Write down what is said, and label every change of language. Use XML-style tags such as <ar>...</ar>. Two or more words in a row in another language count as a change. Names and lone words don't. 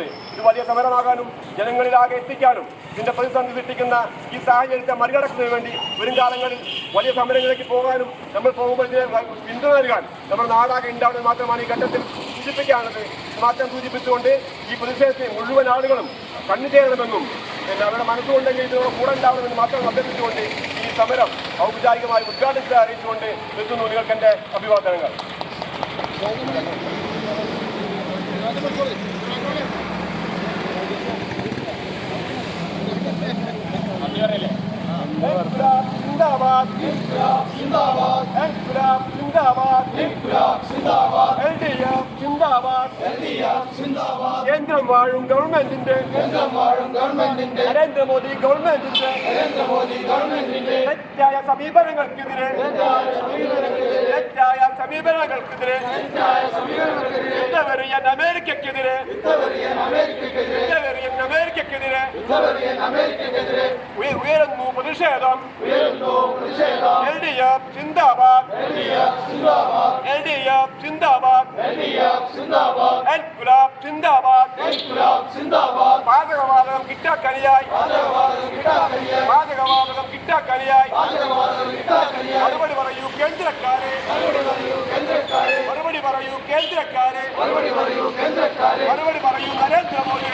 <ml>ഇത് വലിയ സമരമാകാനും ജനങ്ങളിലാകെ എത്തിക്കാനും ഇതിന്റെ പ്രതിസന്ധി സൃഷ്ടിക്കുന്ന ഈ സാഹചര്യത്തെ മറികടക്കുന്നതിന് വേണ്ടി വരും കാലങ്ങളിൽ വലിയ സമരങ്ങളിലേക്ക് പോകാനും നമ്മൾ പോകുമ്പോൾ ഇതിനെ പിന്തുണ നൽകാൻ നമ്മുടെ നാടാകെ ഉണ്ടാവുന്നത് മാത്രമാണ് ഈ ഘട്ടത്തിൽ സൂചിപ്പിക്കാനുള്ളത്. മാത്രം സൂചിപ്പിച്ചുകൊണ്ട് ഈ പ്രതിഷേധത്തിന് മുഴുവൻ ആളുകളും കണ്ണു ചേരണമെന്നും പിന്നെ അവരുടെ മനസ്സുകൊണ്ടെങ്കിൽ ഇതിനോട് കൂടെ ഉണ്ടാവണമെന്ന് മാത്രം അഭ്യർത്ഥിച്ചുകൊണ്ട് ഈ സമരം ഔപചാരികമായി ഉദ്ഘാടനത്തിൽ അറിയിച്ചുകൊണ്ട് നിർത്തുന്നു. നിങ്ങൾക്ക് എൻ്റെ അഭിവാദനങ്ങൾ.</ml> <hi>जिंदाबाद जिंदाबाद इनकलाब जिंदाबाद इनकलाब जिंदाबाद LDF जिंदाबाद</hi> <ml>കേന്ദ്രം വാഴും ഗവൺമെന്റിന്റെ നരേന്ദ്രമോദി ഗവൺമെന്റിന്റെ തെറ്റായ സമീപനങ്ങൾക്കെതിരെ യുദ്ധവെറിയൻ അമേരിക്കക്കെതിരെ ഉയരുന്നു പ്രതിഷേധം.</ml> <hi>LDF जिंदाबाद LDF जिंदाबाद इनकलाब जिंदाबाद</hi> <ml>പാചകവാതകം കിട്ടാക്കനിയായി മറുപടി പറയൂ കേന്ദ്രക്കാരെ, മറുപടി പറയൂ കേന്ദ്രക്കാരെ, മറുപടി പറയൂ നരേന്ദ്രമോദി.</ml>